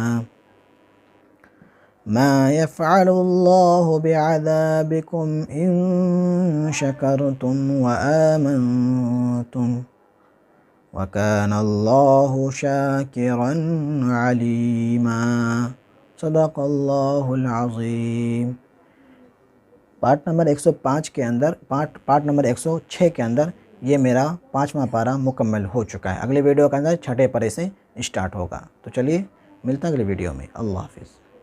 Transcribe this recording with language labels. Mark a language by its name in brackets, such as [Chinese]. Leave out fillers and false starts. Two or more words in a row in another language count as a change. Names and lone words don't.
[Arabic] ما يفعل الله بعذابكم إن شكرتم وآمنتم وكان الله شاكرا عليما. صدق الله العظيم. [English] part number [Hindi] 105 के अंदर [English] part number [Hindi] 106 के अंदर ये मेरा 5वां पारा मुकम्मल हो चुका है। अगले वीडियो के अंदर 6ठे पारे से स्टार्ट होगा। तो चलिए मिलते हैं अगले वीडियो में। अल्लाह हाफ़िज़।